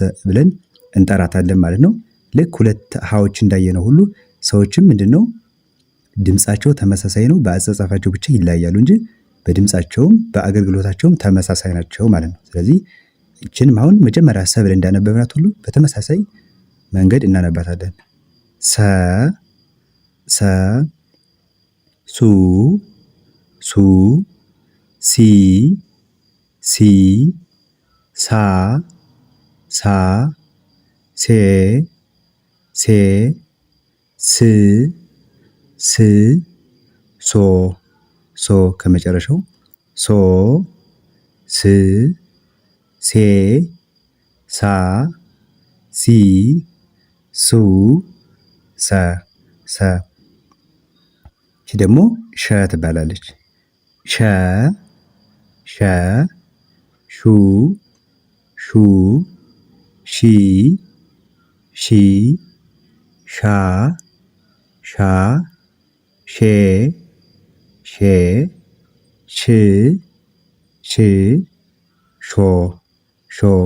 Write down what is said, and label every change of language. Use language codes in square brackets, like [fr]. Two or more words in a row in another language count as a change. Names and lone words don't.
[am] ብለን እንጠራታለን ማለት ነው። ልክ ሁለት ሀዎች እንዳየነው ሁሉ ሰዎችም ምንድነው ድምጻቸው ተመሳሳይ ነው። በአጻጻፋቸው ብቻ ይለያያሉ እንጂ በድምጻቸውም በአገልግሎታቸውም ተመሳሳይ ናቸው ማለት ነው። ስለዚህ ይችንም አሁን መጀመሪያ ሰ ብለን እንዳነበብናት ሁሉ በተመሳሳይ መንገድ እናነባታለን። ሰ ሰ ሱ ሱ ሲ ሲ ሳ ሳ ሴ ሴ ስ ስ ሶ ሶ ከመጨረሻው ሶ ስ ሴ ሳ ሲ ሱ ሰ ሰ ይቺ ደግሞ ሸ ትባላለች። ሸ ሸ ሹ ሹ ሺ ሺ ሻ ሻ ሼ ሼ ሽ ሽ ሾ ሾ